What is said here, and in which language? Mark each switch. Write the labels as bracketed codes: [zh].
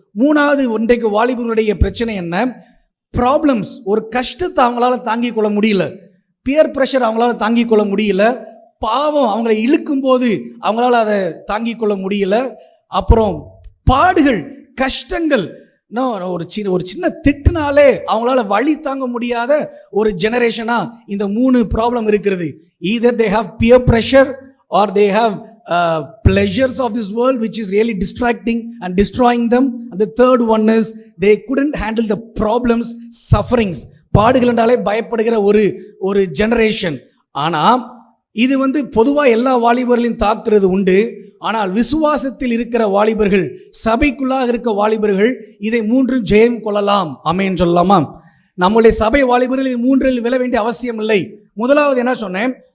[ta] 3வது இன்றைக்கு வாலிபர்களுடைய பிரச்சனை என்ன? ப்ராப்ளம்ஸ், ஒரு கஷ்டத்தை அவங்களால தாங்கிக் கொள்ள முடியல. பியர் பிரஷர் அவங்களால தாங்கிக் கொள்ள முடியல. பாவம் அவங்களை இழுக்கும் போது அவங்களால அதை தாங்கிக் கொள்ள முடியல. அப்புறம் பாடுகள், கஷ்டங்கள், ஒரு சின்ன திட்டுனாலே அவங்களால வழி தாங்க முடியாத ஒரு ஜெனரேஷனா இந்த 3 ப்ராப்ளம் இருக்கிறது. [en] either they have peer pressure or they have pleasures of this world which is really distracting and destroying them, and the third one is they couldn't handle the problems, sufferings. [ta] பாடுகள் என்றாலே பயப்படுகிற ஒரு generation. ஆனா இது பொதுவா எல்லா வாலிபர்களையும் தாக்குறது உண்டு. ஆனால் விசுவாசத்தில் இருக்கிற வாலிபர்கள், சபைக்குள்ளாக இருக்க வாலிபர்கள் இதை 3 ஜெயம் கொள்ளலாம். ஆமென் சொல்லலாமா? நம்முடைய சபை வாலிபர்கள் இது 3 விழ வேண்டிய அவசியம் இல்லை. முதலாவது என்ன சொன்னேன்?